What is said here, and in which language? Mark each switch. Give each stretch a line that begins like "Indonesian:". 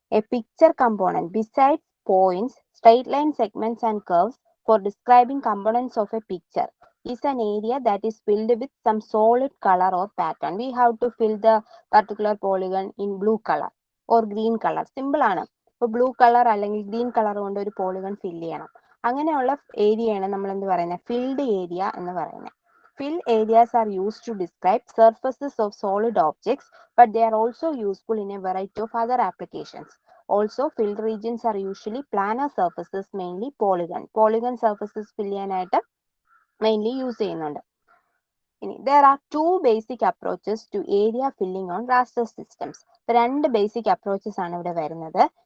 English: A picture component besides points, straight line segments and curves for describing components of a picture is an area that is filled with some solid color or pattern. We have to fill the particular polygon in blue color or green color.
Malayalam: Simple ആണ്. ഇപ്പോൾ blue colour അല്ലെങ്കിൽ green colour കൊണ്ട് ഒരു polygon fill ചെയ്യണം. അങ്ങനെയുള്ള ഏരിയയാണ് നമ്മൾ എന്ത് പറയുന്നത്? ഫിൽഡ് ഏരിയ എന്ന് പറയുന്നത്.
English: Fill areas are used to describe surfaces of solid objects, but they are also useful in a variety of other applications. Also, filled regions are usually planar surfaces, mainly polygon. Polygon surfaces fill
Malayalam: ചെയ്യാനായിട്ട് mainly use ചെയ്യുന്നുണ്ട്.
English: ഇനി there are two basic approaches to area filling on raster systems.
Malayalam: രണ്ട് basic approaches ആണ് ഇവിടെ വരുന്നത്.